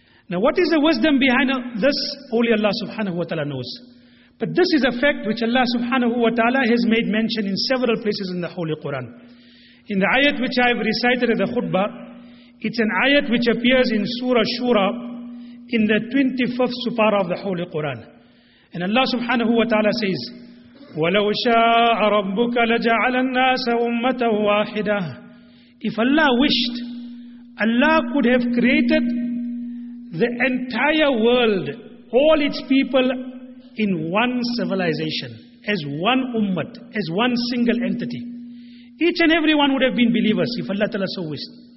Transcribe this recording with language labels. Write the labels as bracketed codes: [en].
[en] Now what is the wisdom behind this? Only Allah subhanahu wa ta'ala knows. But this is a fact which Allah subhanahu wa ta'ala has made mention in several places in the Holy Quran. In the ayat which I have recited at the khutbah, it's an ayat which appears in Surah Shura in the 25th supara of the Holy Quran. And Allah subhanahu wa ta'ala says, [ar] وَلَوْ شَاءَ رَبُّكَ لَجَعَلَ النَّاسَ أُمَّةً وَاحِدَةً. [en] If Allah wished, Allah could have created the entire world, all its people, in one civilization, as one ummah, as one single entity. Each and every one would have been believers if Allah Ta'ala so wished.